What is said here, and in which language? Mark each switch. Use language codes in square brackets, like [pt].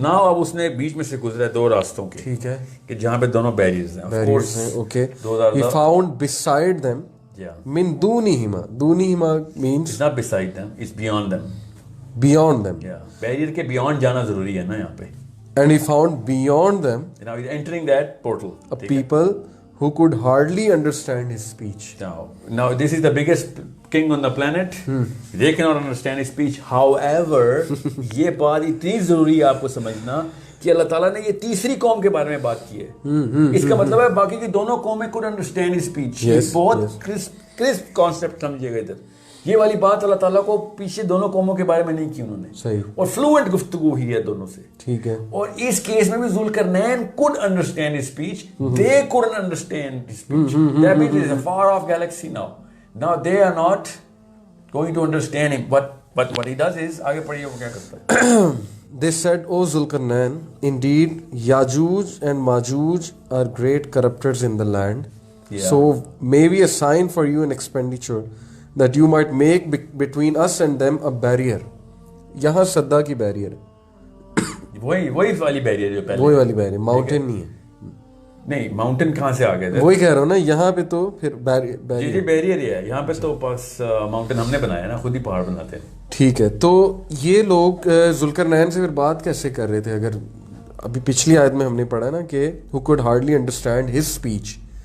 [ur] now اب اس نے بیچ میں سے گزرا ہے 2 راستوں کے. ٹھیک ہے, کہ جہاں پہ دونوں بیریئرز ہیں. [en] of course okay, he found beside them [ar] min dunihima. [en] Dunihima means it's not beside them, it's beyond them. Beyond them. [ur] Barrier کے بیونڈ جانا ضروری ہے نا یہاں پہ. [en] And he found beyond them now he's entering that portal a people who could hardly understand his speech. Now this is the biggest king on the planet. They cannot understand his speech. [ur] However, یہ بات اتنی ضروری ہے آپ کو سمجھنا کہ اللہ تعالیٰ نے یہ تیسری قوم کے بارے میں بات کی ہے. اس کا مطلب ہے باقی کی دونوں قومیں [en] could understand his speech. [ur] بہت crisp concept سمجھیے گا ادھر. یہ والی بات اللہ تعالیٰ کو پیچھے دونوں قوموں کے بارے میں نہیں کی انہوں نے. صحیح. اور فلوئنٹ گفتگو ہی ہے دونوں سے. ٹھیک ہے. اور اس کیس میں بھی Zulqarnain [en] could understand his speech. They couldn't understand his speech. That means it is a far off galaxy now. Now they are not going to understand him. But what he does is, [ur] آگے پڑھیے وہ کیا کرتا ہے. [en] They said, O Zulkarnain, indeed Yajuj and Majuj are great corruptors in the land. So maybe a sign for you an expenditure that you might make between us and them a barrier. [ur] یہاں صدا کی barrier وہی والی barrier جو پہلے, وہی والی barrier, mountain نہیں ہے. نہیں ماؤنٹین کہاں سے آ گئے تھے, وہی کہہ رہا ہوں نا. یہاں پہ تو پھر جی بیریئر ہی ہے. یہاں پہ تو بس ماؤنٹین ہم نے بنایا نا, خود ہی پہاڑ بناتے ہیں. ٹھیک ہے. تو یہ لوگ ذوالقرنین سے پھر بات کیسے کر رہے تھے؟ اگر ابھی پچھلی آیت میں ہم نے پڑھا نا کہ [en] who could hardly understand his speech.